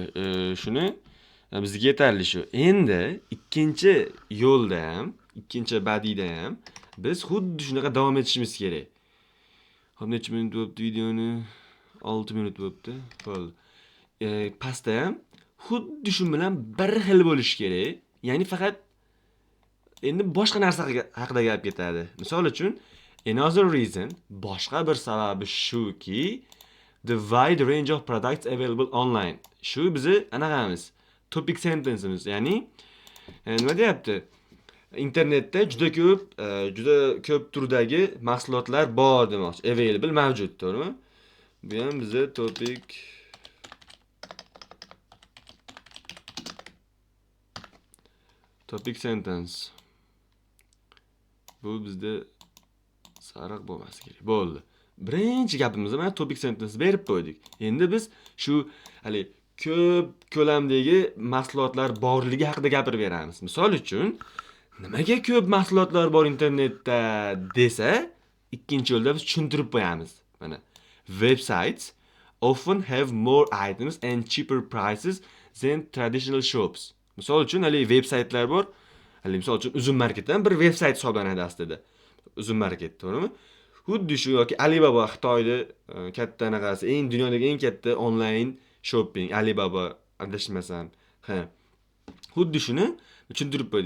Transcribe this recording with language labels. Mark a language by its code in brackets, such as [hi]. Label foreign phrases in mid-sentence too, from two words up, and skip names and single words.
[uz] Shuni bizga yetarli shu. Endi ikkinchi yo'lda ham, ikkinchi badiyda ham biz xuddi shunaqa davom etishimiz kerak. Hop, necha minut bo'libdi videoni? 6 minut bo'libdi. Bo'ldi. Pastda ham xuddi shu bilan bir xil bo'lish kerak. Ya'ni faqat endi boshqa narsa haqida gap ketadi. Misol uchun, [en] another reason, [uz] boshqa bir sababi shuki, [en] the wide range of products available online. [uz] Shu bizi anaqamiz, [en] topic sentence'imiz, [uz] ya'ni nima deyapti? Internetda juda ko'p turdagi mahsulotlar bor demoqchi. Available mavjud, to'g'rimi? Bu ham bizda [en] topic sentence. [uz] Bu bizda sariq bo'lmasi kerak. Bo'ldi. Birinchi gapimizni mana [en] topic sentence [uz] berib qo'ydik. Endi biz shu hali ko'p ko'lamdagi mahsulotlar borligi haqida gapirib beramiz. Misol uchun, nimaga ko'p mahsulotlar bor internetda desa, ikkinchi yo'lda biz tushuntirib qo'yamiz. [en] Mana websites often have more items and cheaper prices than traditional shops. [uz] Misol uchun, hali veb-saytlar bor. Hali misol uchun Uzum Marketdan bir veb-sayt hisoblanadi aslida. Uzum Market, to'g'rimi? Xuddi shu yoki Alibaba Xitoyda katta anaqasi, dunyodagi eng katta onlayn shopping, Alibaba adashmasam. Xuddi shuni tushuntirib qo'ydik.